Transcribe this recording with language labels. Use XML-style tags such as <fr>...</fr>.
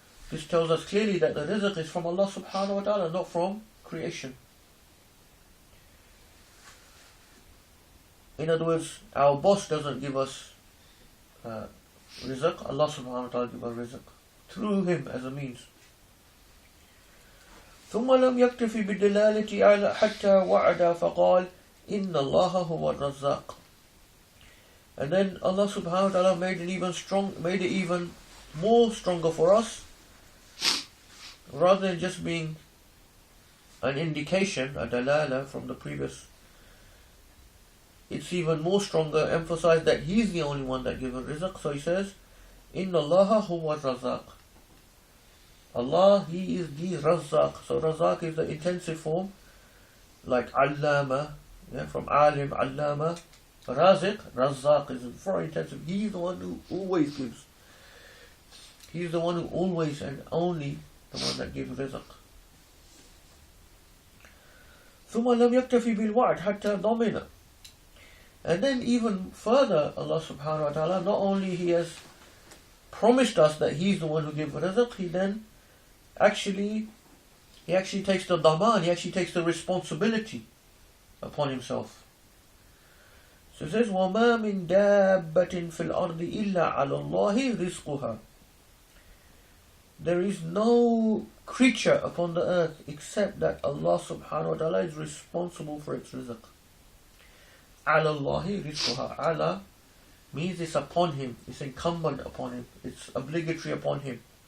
<en>This tells us clearly that the rizq is from Allah subhanahu wa ta'ala, not from creation. In other words, our boss doesn't give us rizq. Allah subhanahu wa ta'ala gives us rizq through him as a means.</en> <ar>ثم لم يكتفي بالدلالة على حتى وعد فقال إن الله هو الرزاق.</ar> <en>And then Allah subhanahu wa ta'ala made it even more stronger for us, rather than just being an indication, a dalala from the previous. It's even more stronger, emphasized that He's the only one that gives rizq. So He says,</en> <ar>إن الله هو الرزاق.</ar> <en>Allah, He is the Razzaq. So Razzaq is the intensive form, like Allama, from Alim, Allama. Raziq, Razzaq is very intensive. He is the one who always gives. He is the one who always and only the one that gives rizq.</en> <ar>ثم لم يكتفي بالوعد حتى ضمن.</ar> <en>And then even further, Allah subhanahu wa ta'ala, not only He has promised us that He's the one who gives rizq, He then actually takes the daman, He actually takes the responsibility upon Himself. So it says,</en> <ar>وَمَا مِن دَابَّةٍ فِي الْأَرْضِ إِلَّا عَلَى اللَّهِ رِزْقُهَا.</ar> <en>there is no creature upon the earth except that Allah subhanahu wa ta'ala is responsible for its rizq. Ala Allahi rizquha. Ala means it's upon him, it's incumbent upon him, it's obligatory upon him.</en>